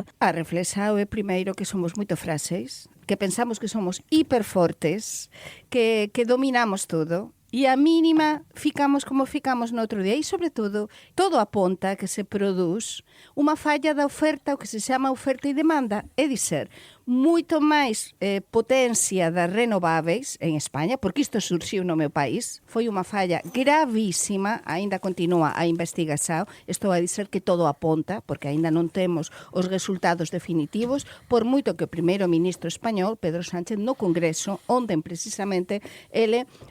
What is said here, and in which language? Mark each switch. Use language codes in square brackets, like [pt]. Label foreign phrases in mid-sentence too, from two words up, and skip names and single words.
[pt] A reflexão é primeiro que somos muito frágeis, que pensamos que somos hiperfortes, que dominamos todo, e a mínima ficamos como ficamos no outro dia. E, sobretudo, todo aponta que se produz uma falha da oferta, o que se chama oferta e demanda. [gl] É dizer, muito máis potência das renováveis en España, porque isto surxiu no meu país, foi unha falla gravísima, aínda continúa a investigación, estou a dizer que todo aponta, porque aínda non temos os resultados definitivos, por moito que o primeiro ministro español, Pedro Sánchez, no Congreso, onde precisamente ele